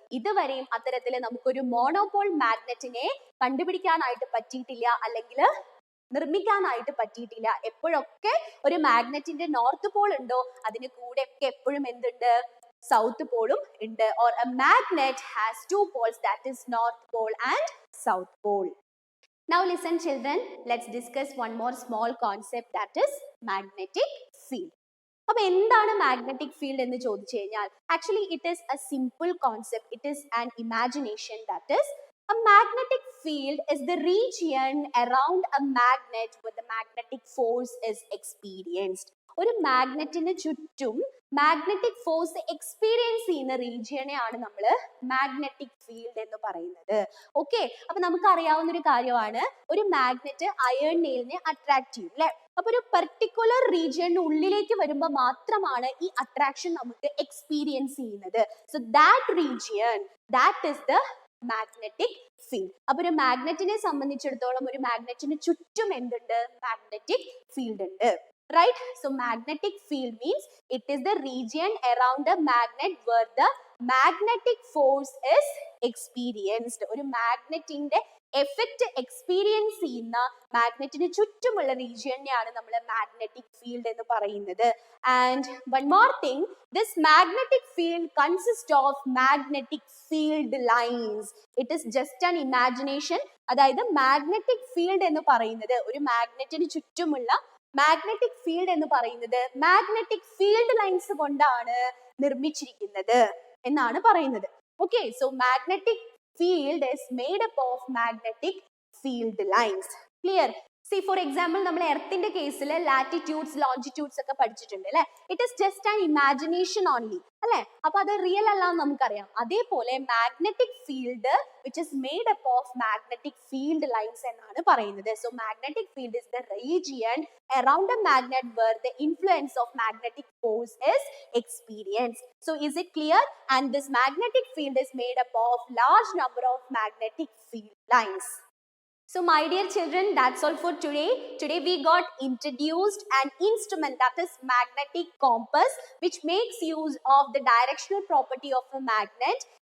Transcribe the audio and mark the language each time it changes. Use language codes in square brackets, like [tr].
[ml] ഇതുവരെയും അത്തരത്തിൽ നമുക്കൊരു മോണോപോൾ മാഗ്നറ്റിനെ കണ്ടുപിടിക്കാനായിട്ട് പറ്റിയിട്ടില്ല, അല്ലെങ്കിൽ നിർമ്മിക്കാനായിട്ട് പറ്റിയിട്ടില്ല. എപ്പോഴൊക്കെ ഒരു മാഗ്നറ്റിന്റെ നോർത്ത് പോൾ ഉണ്ടോ അതിന് കൂടെ ഒക്കെ എപ്പോഴും എന്തുണ്ട്? സൗത്ത് പോളും ഉണ്ട്. [en] Or a magnet has two poles, that is north pole and south pole. Now listen children, let's discuss one more small concept, that is magnetic field. [ml] അപ്പൊ എന്താണ് മാഗ്നറ്റിക് ഫീൽഡ് എന്ന് ചോദിച്ചു കഴിഞ്ഞാൽ [en] Actually it is a simple concept, it is an imagination. That is a magnetic field is the region around a magnet where the magnetic force is experienced. [ml] ഒരു മാഗ്നറ്റിന് ചുറ്റും magnetic force experience ചെയ്യുന്ന റീജിയനെയാണ് നമ്മൾ magnetic field എന്ന് പറയുന്നത്. Okay, അപ്പൊ നമുക്ക് അറിയാവുന്ന ഒരു കാര്യമാണ് ഒരു മാഗ്നറ്റ് അയൺ നെയിലിനെ അട്രാക്ട് ചെയ്യും, അല്ലെ? അപ്പൊ ഒരു പെർട്ടിക്കുലർ റീജിയന്റെ ഉള്ളിലേക്ക് വരുമ്പോൾ മാത്രമാണ് ഈ അട്രാക്ഷൻ നമുക്ക് എക്സ്പീരിയൻസ് ചെയ്യുന്നത്. [en] So that region, that is the magnetic field. [ml] അപ്പൊ ഒരു മാഗ്നറ്റിനെ സംബന്ധിച്ചിടത്തോളം ഒരു മാഗ്നറ്റിന് ചുറ്റും എന്തുണ്ട്? മാഗ്നറ്റിക് ഫീൽഡ് ഉണ്ട്, right? [en] So magnetic field means it is the region around a magnet where the magnetic force is experienced. [ml] ഒരു മാഗ്നറ്റിന്റെ എഫക്റ്റ് എക്സ്പീരിയൻസ് ചെയ്യുന്ന മാഗ്നറ്റിന് ചുറ്റുമുള്ള റീജിയനെയാണ് നമ്മൾ മാഗ്നറ്റിക് ഫീൽഡ് എന്ന് പറയുന്നത്. [en] And one more thing, this magnetic field consist of magnetic field lines. It is just an imagination. [ml] അതായത് magnetic field എന്ന് പറയുന്നത് ഒരു മാഗ്നറ്റിന് ചുറ്റുമുള്ള മാഗ്നറ്റിക് ഫീൽഡ് എന്ന് പറയുന്നത് മാഗ്നറ്റിക് ഫീൽഡ് ലൈൻസ് കൊണ്ടാണ് നിർമ്മിച്ചിരിക്കുന്നത് എന്നാണ് പറയുന്നത്. [en] Okay, so magnetic field is made up of magnetic field lines. Clear? See, for example, [ml] നമ്മൾ എർത്തിന്റെ കേസിൽ ലാറ്റിറ്റ്യൂഡ്സ് ലോഞ്ചിറ്റ്യൂഡ്സ് ഒക്കെ പഠിച്ചിട്ടുണ്ട്, അല്ലെ? [en] it is just an imagination only, [ml] അല്ലെ? അപ്പൊ അത് റിയൽ അല്ലാന്ന് നമുക്കറിയാം. [en] അതേപോലെ magnetic field which is made up of magnetic field lines [ml] എന്നാണ് പറയുന്നത്. [en] So magnetic field is the region around a magnet where the influence of magnetic force is experienced. So is it clear? And this magnetic field is made up of large number of magnetic field lines. So my dear children, that's all for today. Today we got introduced an instrument, that is magnetic compass, which makes use of the directional property of a magnet.